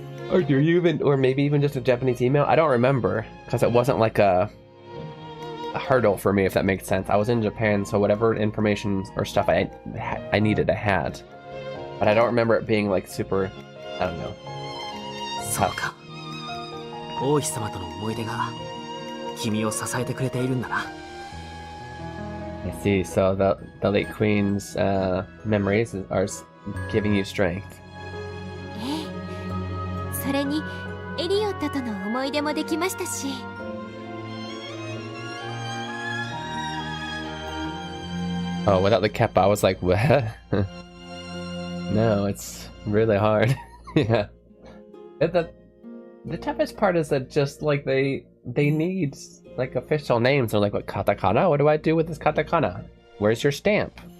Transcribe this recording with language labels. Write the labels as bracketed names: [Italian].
[English] Or do you or maybe even just a Japanese email? I don't remember, because it wasn't like a hurdle for me, if that makes sense. I was in Japan, so whatever information or stuff I needed, I had. But I don't remember it being like super, I don't know. [Japanese] そうか。王妃様との思い出が君を支えてくれているんだな。 [English] I see. So the late queen's memories are giving you strength. [Japanese] それにエリオットとの思い出もできましたし。 [English] Oh, without the kappa, I was like, what? No, it's really hard. Yeah. The toughest part is that just like they need like official names. They're like, what, katakana? What do I do with this katakana? Where's your stamp?